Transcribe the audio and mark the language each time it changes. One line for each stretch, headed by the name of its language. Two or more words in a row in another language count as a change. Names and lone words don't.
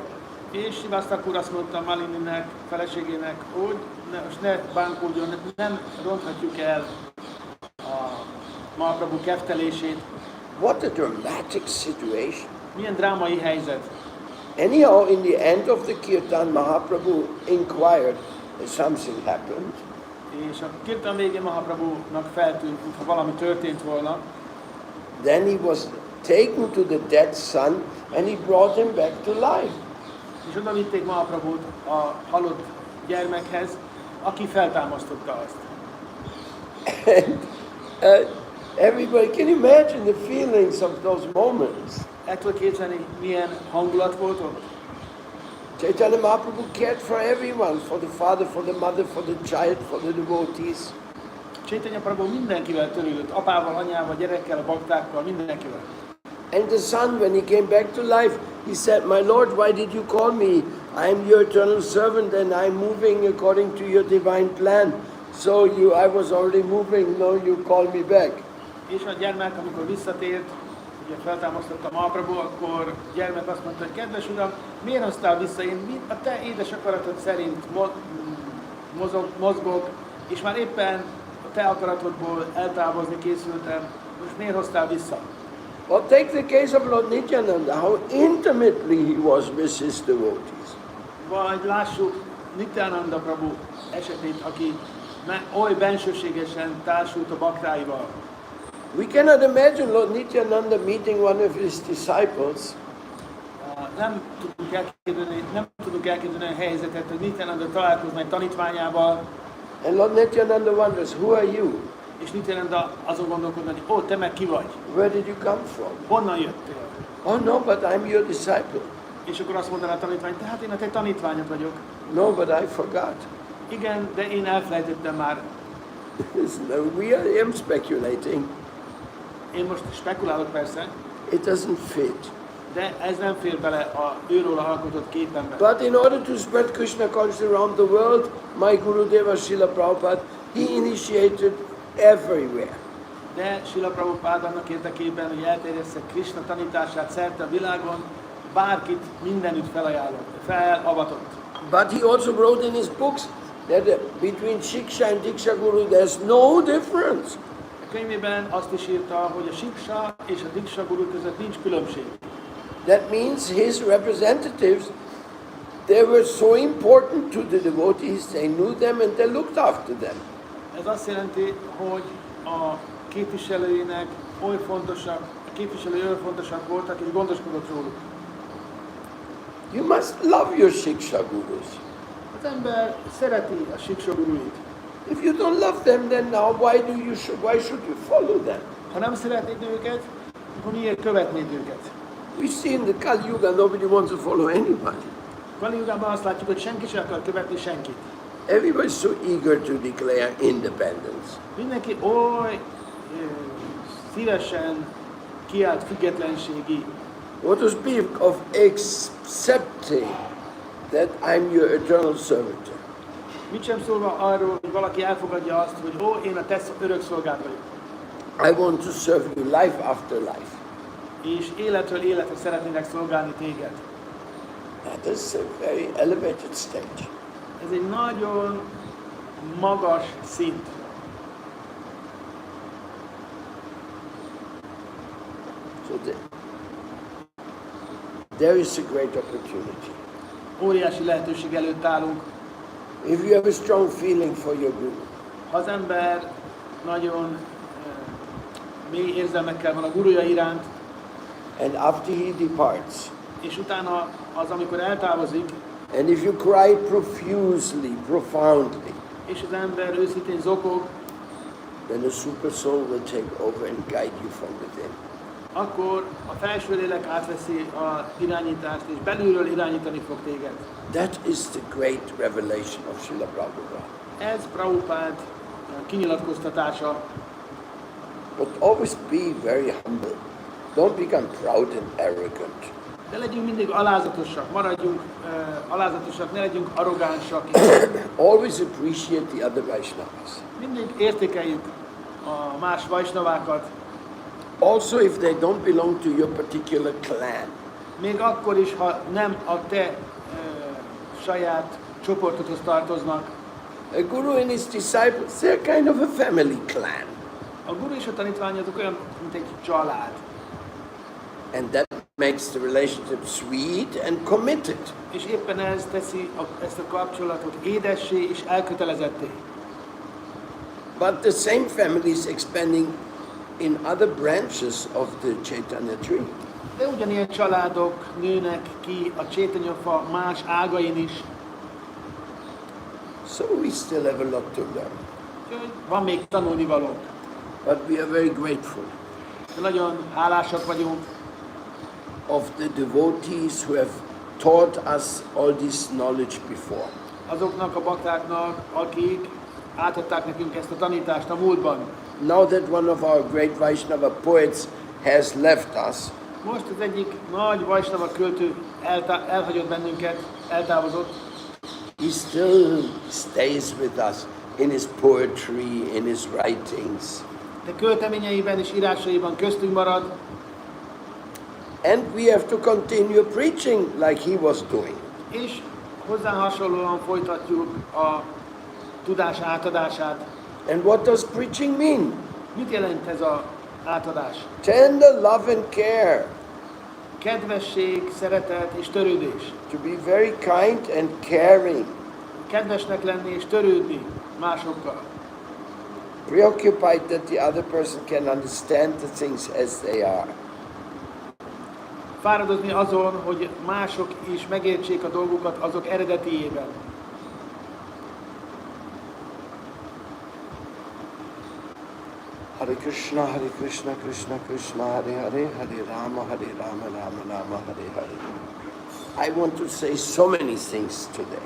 Hungarian: És Srivas Thakur azt mondta Malininek, feleségének, hogy most ne bánkódjon, nem ronthatjuk el a Mahaprabhu keftelését.
English: What a dramatic situation!
Hungarian: Milyen drámai helyzet.
English: Anyhow, in the end of the kirtan, Mahaprabhu inquired if something happened.
Hungarian: És a kirtan végén Mahaprabhunak feltűnt, mintha valami történt volna.
English: Then he was taken to the dead son and he brought him back to life.
Hungarian: És oda vitték Mahaprabhut a halott gyermekhez, aki feltámasztotta azt.
English: And everybody can imagine the feelings of those moments.
Hungarian: El tudod képzelni, milyen hangulat volt ott?
English: Chaitanya Mahaprabhu cared for everyone, for the father, for the mother, for the child, for the devotees.
Hungarian: Chaitanya Prabhu mindenkivel törődött, apával, anyával, gyerekkel, baktákkal, mindenkivel.
English: And the son, when he came back to life, he said, "My Lord, why did you call me? I am your eternal servant and I am moving according to your divine plan. So I was already moving, now you call me back."
Hungarian: És a gyermek, amikor visszatért, ugye feltámasztotta Mahaprabhu, akkor a gyermek azt mondta, hogy kedves uram, miért hoztál vissza? Én a te édes akaratod szerint mozgok, és már éppen a te akaratodból eltávozni készültem, most miért hoztál vissza?
English: Well, take the case of Lord Nityananda, how intimately he was with his devotees.
Hungarian: Vagy lássuk Nityananda Prabhu esetét, aki oly bensőségesen társult a baktáival.
English: We cannot imagine Lord Nityananda meeting one of his disciples
Hungarian: Nem tudunk elképzelni a helyzetet, hogy Nityananda találkozna egy tanítványával,
English: and Lord Nityananda wonders, "Who are you?
Hungarian: és Nityananda azon gondolkodna, hogy ó, te meg ki vagy?
English: Where did you come from?"
Hungarian: Honnan jöttél?
English: "Oh no, but I'm your disciple."
Hungarian: És akkor azt mondaná a tanítvány, tehát én a te tanítványod vagyok.
English: "No, but I forgot."
Hungarian: Igen, de én elfelejtettem már.
English: I am speculating.
Hungarian: Én most spekulálok persze,
English: It doesn't fit.
Hungarian: de ez nem fér bele a őróla alkotott képembe.
English: But in order to spread Krishna consciousness around the world, my Gurudeva Srila Prabhupada, he initiated everywhere.
Hungarian: De Srila Prabhupád annak érdekében, hogy elterjessze Krishna tanítását szerte a világon, bárkit mindenütt felavatott.
English: But he also wrote in his books that between Shiksha and Diksha Guru there's no difference.
Hungarian: A könyvében azt is írta, hogy a Shiksha és a Diksha Guru között nincs különbség.
English: That means his representatives They were so important to the devotees, they knew them and they looked after them.
Hungarian: Ez azt jelenti, hogy a képviselőinek oly fontosak, a képviselői oly fontosak voltak, és gondoskodott róluk.
English: You must love your Shiksha gurus.
Hungarian: Az ember szereti a Shiksha guruit.
English: If you don't love them, then now why should you follow them?
Hungarian: Ha nem szeretnéd őket, akkor miért követnéd őket?
English: We see in the Kali Yuga, nobody wants to follow anybody.
Hungarian: Kali Yugában azt látjuk, hogy senki sem akar követni senkit.
English: Everybody's so eager to declare independence.
Hungarian: Mindenki oly szívesen kiált függetlenségi.
English: What to speak of accepting that I'm your eternal servitor?
Hungarian: Mit sem szólva arról, hogy valaki elfogadja azt, hogy én a te örök szolgád vagyok.
English: I want to serve you life after life.
Hungarian: És életről életre szeretnének szolgálni téged.
English: That is a very elevated stage.
Hungarian: Ez egy nagyon magas szint.
English: So there is a great opportunity.
Hungarian: Óriási lehetőség előtt állunk.
English: If you have a strong feeling for your guru,
Hungarian: Ha az ember nagyon mély érzelmekkel van a guruja iránt,
English: and after he departs,
Hungarian: és utána az, amikor eltávozik,
English: and if you cry profusely, profoundly,
Hungarian: és az ember őszintén zokog,
English: then the super soul will take over and guide you from within.
Hungarian: akkor a felső lélek átveszi az irányítást, és belülről irányítani fog téged.
English: That is the great revelation of Srila Prabhupada.
Hungarian: Ez Prabhupád kinyilatkoztatása.
English: But always be very humble. Don't become proud and arrogant.
Hungarian: De legyünk mindig alázatosak, maradjunk alázatosak, ne legyünk arrogánsak.
English: Always appreciate the other Vaishnavas.
Hungarian: Mindig értékeljük a más Vaisnavákat,
English: Also, if they don't belong to your particular clan.
Hungarian: még akkor is, ha nem a te saját csoportodhoz tartoznak.
English: A guru and his disciples, they're kind of a family clan.
Hungarian: A guru és a tanítvány azok olyan, mint egy család.
English: And that makes the relationship sweet and committed.
Hungarian: És éppen ez teszi ezt a kapcsolatot édessé és elkötelezetté.
English: But the same family is expanding in other branches of the Chaitanya tree.
Hungarian: De ugyanilyen családok nőnek ki a Chaitanya-fa más ágain is.
English: So we still have a lot to learn.
Hungarian: Úgyhogy van még tanulnivalónk.
English: But we are very grateful
Hungarian: De nagyon hálásak vagyunk
English: of the devotees who have taught us all this knowledge before.
Hungarian: azoknak a baktáknak, akik átadták nekünk ezt a tanítást a múltban.
English: Now that one of our great Vaishnava poets has left us,
Hungarian: Most az egyik nagy Vaishnava költő elhagyott bennünket, eltávozott.
English: he still stays with us in his poetry, in his writings.
Hungarian: De költeményeiben és írásaiban köztünk marad,
English: And we have to continue preaching like he was doing.
Hungarian: és hozzá hasonlóan folytatjuk a tudás átadását.
English: And what does preaching mean?
Hungarian: Mit jelent ez az átadás?
English: Tender love and care.
Hungarian: Kedvesség, szeretet és törődés.
English: To be very kind and caring.
Hungarian: Kedvesnek lenni és törődni másokkal.
English: Preoccupied that the other person can understand the things as they are.
Hungarian: Fáradozni azon, hogy mások is megértsék a dolgokat azok eredetiében.
Sanskrit: Hare Krishna, Krishna Krishna, Hare Hare, Hare Rama, Rama Rama, Hare Hare.
English: I want to say so many things today,